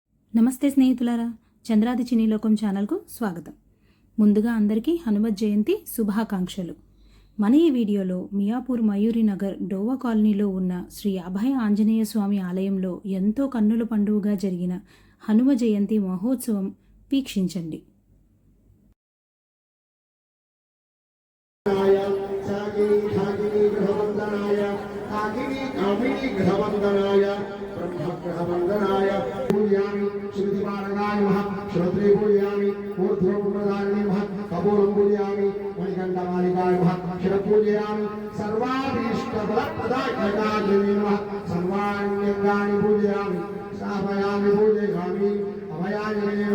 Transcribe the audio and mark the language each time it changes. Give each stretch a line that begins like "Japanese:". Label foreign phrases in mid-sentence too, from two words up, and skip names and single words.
Telugu: నమస్తే స్నేహితులారా, చంద్రాది చినీలోకం ఛానల్కు స్వాగతం. ముందుగా అందరికీ హనుమత్ జయంతి శుభాకాంక్షలు. మన ఈ వీడియోలో మియాపూర్ మయూరి నగర్ డోవా కాలనీలో ఉన్న శ్రీ అభయ ఆంజనేయ స్వామి ఆలయంలో ఎంతో కన్నుల పండుగగా జరిగిన హనుమ జయంతి మహోత్సవం వీక్షించండి.
Sanskrit: श्रुतिपारकाय नमः श्रोत्रे पूजयामि ऊर्ध्वपुत्रधारिणे नमः कपूरं पूजयामि मणिकण्ठमालिकाय नमः शिरपूजयामि सर्वाभीष्टफलप्रदाय नमः सर्वाण्यङ्गानि पूजयामि स्थापयामि पूजयामि अभयाञ्जनेय